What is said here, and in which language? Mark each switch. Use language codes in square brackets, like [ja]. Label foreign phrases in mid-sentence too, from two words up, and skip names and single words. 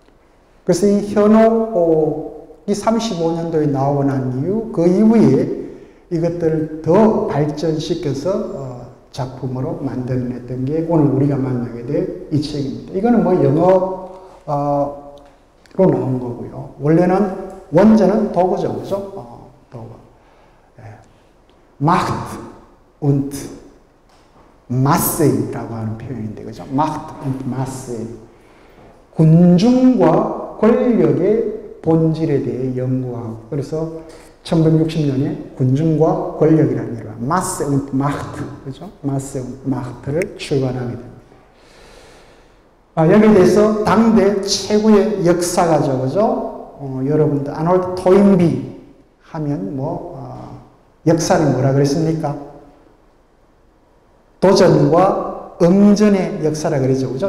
[ko] 그래서 이 현혹 이 35년도에 나오고 난 이후 그 이후에 이것들을 더 발전시켜서 작품으로 만들어냈던 게 오늘 우리가 만나게 될 이 책입니다. 이거는 뭐 영어로 나온 거고요. 원래는 원제는 도구죠, 그죠? 도구. [de] Macht und Masse [ko] 라고 하는 표현인데, 그죠? [de] Macht und Masse. [ko] 군중과 권력의 본질에 대해 연구하고, 그래서 1960년에 군중과 권력이라는 이름, [de] Masse und Macht, 그죠? Masse und Macht [ko] 를 출간하게 됩니다. 여기에 대해서 당대 최고의 역사가죠, 그죠? 여러분들, 아놀드 토인비 하면 역사는 뭐라 그랬습니까? 도전과 응전의 역사라 그러죠, 그죠?